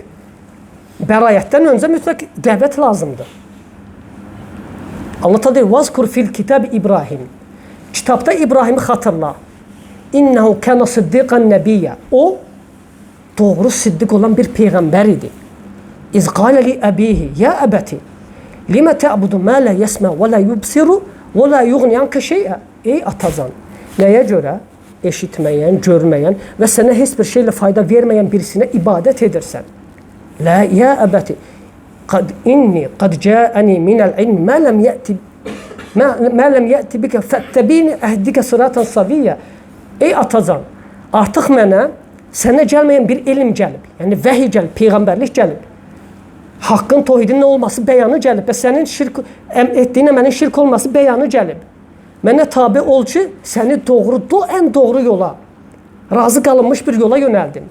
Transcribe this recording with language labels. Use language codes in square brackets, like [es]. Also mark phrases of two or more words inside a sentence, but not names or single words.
[az] Bərayətdən öncə mütləq dəvət lazımdır. Allah deyir, [ar] "واذكر في الكتاب إبراهيم." [az] Kitabda İbrahimi xatırla. [ar] إنه كان صديقا نبيا. [az] O doğru siddiq olan bir peyğəmbər idi. [ar] إذ قال لأبيه يا أبت لم تعبد ما لا يسمع ولا يبصر ولا يغني عنك شيئا. [az] Ey atacan, nəyə görə eşitməyən, görməyən və sənə heç bir şeylə fayda verməyən birisinə ibadət edirsən? [ar] لا يا أبت قد إني قد جاءني من العلم ما لم يأت بك فاتبعني أهدك صراطا سويا. [az] Ey atacan, artıq mənə sənə gəlməyən bir elm gəlib. Yəni vəhiy gəlib, peyğəmbərlik gəlib. Haqqın, tohidin nə olması bəyanı gəlib. Və sənin şirk etdiyin əməlin şirk olması bəyanı gəlib. Mənə tabe ol ki, səni ən doğru yola, razı qalınmış bir yola yönəldim.